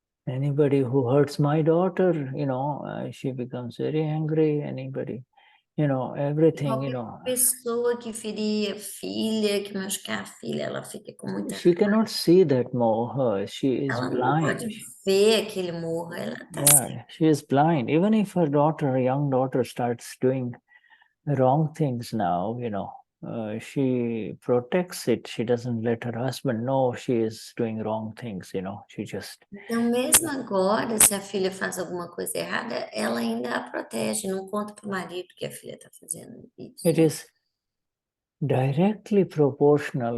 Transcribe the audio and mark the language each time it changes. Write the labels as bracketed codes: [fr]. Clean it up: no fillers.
[en] Anybody who hurts my daughter, she becomes very angry. Anybody, everything, [pt] Qualquer pessoa que ferir a filha, que machucar a filha, ela fica com muita [en] she cannot see that moha. She is [pt] Ela não pode [en] blind. [pt] ver aquele morro, ela tá cega. [en] Yeah, she is blind. Even if her daughter, young daughter, starts doing wrong things now, she protects it. She doesn't let her husband know she is doing wrong things, she just... [pt] Então, mesmo agora, se a filha faz alguma coisa errada, ela ainda a protege, não conta para o marido que a filha está fazendo isso. [en] It is directly proportional.